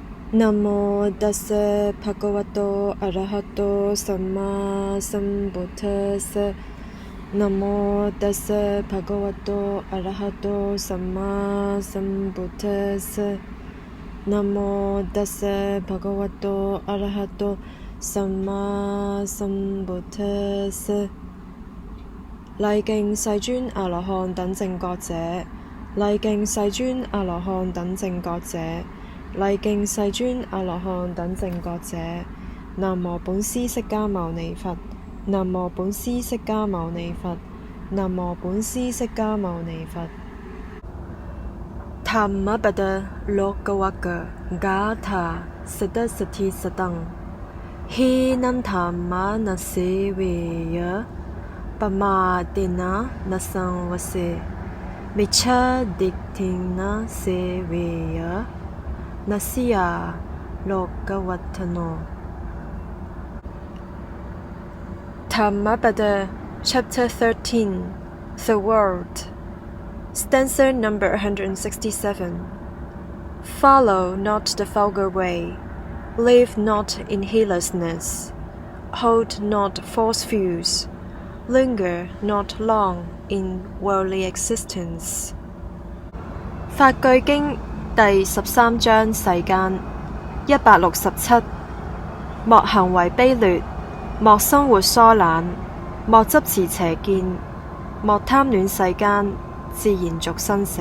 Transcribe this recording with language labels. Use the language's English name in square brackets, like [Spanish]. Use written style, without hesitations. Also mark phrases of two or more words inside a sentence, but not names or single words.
[Pali] 南無ตัสสะภะคะวะโตอะระหะโตสัมมาสัมพุทธัสสะนะโมตัสสะ ภะคะวะโตอะระหะโตสัมมาสัมพุทธัสสะนะโมตัสสะภะคะวะโตอะระหะโตสัมมาสัมพุทธัสสะ [Chinese] 禮敬世尊阿羅漢等正覺者，禮敬世尊阿羅漢等正覺者，禮敬世尊阿羅漢等正覺者。南無本師釋迦牟尼佛，南無本師釋迦牟尼佛，南無本師釋迦牟尼佛。 [Pali] ธรรมปดโลกวักกาธาสดสถิสตังหินันธรรมานัสเสเวยะปมาตินะนัสสังวเสมิจฉาดิกถินะเสเวยะนัสยาโลกวัฏโน [English] ธรรมปด Chapter 13 The World Stanza number 167 Follow not the vulgar way, live not in heedlessness, hold not false views, linger not long in worldly existence. [Chinese] 法句經第13章世間167莫行為卑劣，莫生活疏懶，莫執持邪見，莫貪戀世間，自然續生死。